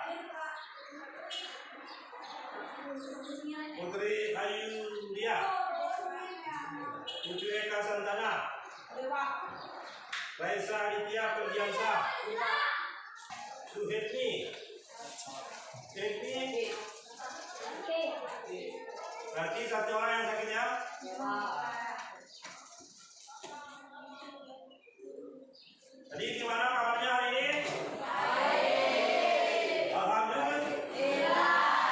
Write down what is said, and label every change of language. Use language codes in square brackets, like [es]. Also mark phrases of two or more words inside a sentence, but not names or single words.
[id] Putri Ayudia, Putri Eka Santana, Raisa Aditya Perdiansa, Suhetni, berarti satu orang yang sakit ya? Jadi gimana kabarnya hari ini? Alhamdulillah.